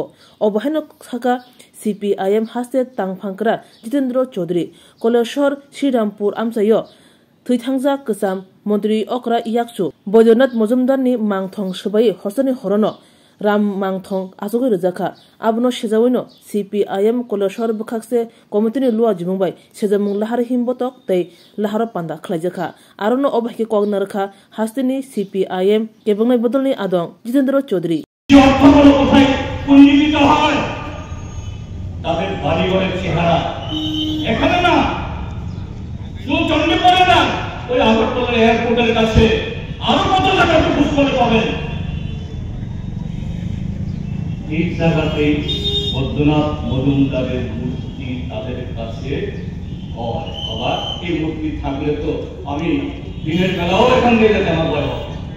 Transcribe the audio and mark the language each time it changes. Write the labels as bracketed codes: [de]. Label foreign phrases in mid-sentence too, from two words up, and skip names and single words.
[brx] अबहायनो साका सीपीआईएम हास्ते तांफांकरा जितेंद्र चौधरी कलेश्वर श्रीरामपुर आमसायो थैथांजा कसाम मंत्री अकरा इयाकसु बैद्यनाथ मजुमदारनि मांथं सबाय हसनि हरनो राम मांथं आजगै रजाखा आबनो सेजावैनो सीपीआईएम कलेश्वर बखाकसे कमिटिनि लुआ जिमुंबाय सेजामुं लाहार हिमबतक तै लाहार पान्दा खलाइजाखा आरनो अबहायके कगनारखा हास्तेनि सीपीआईएम केबंनाय बदलनि आदं जितेंद्र चौधरी [bn] অর্থগুলো কোথায় পুঞ্জীবিত হয় তাদের বাড়িঘরের চেহারা এখানে না শুধু চন্ডী পড়ে না ওই আগরতলা এয়ারপোর্টের কাছে আরো কত জায়গাতে খুঁজ করে পাবেন এই জায়গাতে বৈদ্যনাথ মজুমদারের মূর্তি তাদের কাছে হয় বাবা এই মূর্তি থাকলে তো আমি দিনের বেলাও এখান দিয়ে যেতে আমার ভয় হবে